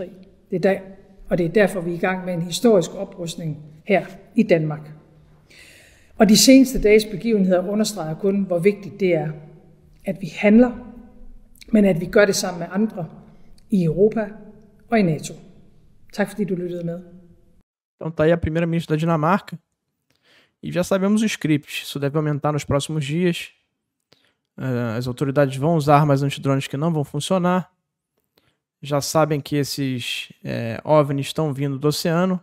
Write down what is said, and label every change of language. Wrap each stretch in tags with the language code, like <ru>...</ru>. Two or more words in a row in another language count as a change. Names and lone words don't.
<da>Og det er derfor, vi er i gang med en historisk oprustning her i Danmark. Og de seneste dages begivenheder understreger kun, hvor vigtigt det er, at vi handler, men at vi gør det sammen med andre i Europa og i NATO. Tak fordi du lyttede med.</da> <pt>Então tá aí a primeira-ministra da Dinamarca. E já sabemos o script. Isso deve aumentar nos próximos dias. As autoridades vão usar armas antidrones que não vão funcionar. Já sabem que esses OVNIs estão vindo do oceano.</pt>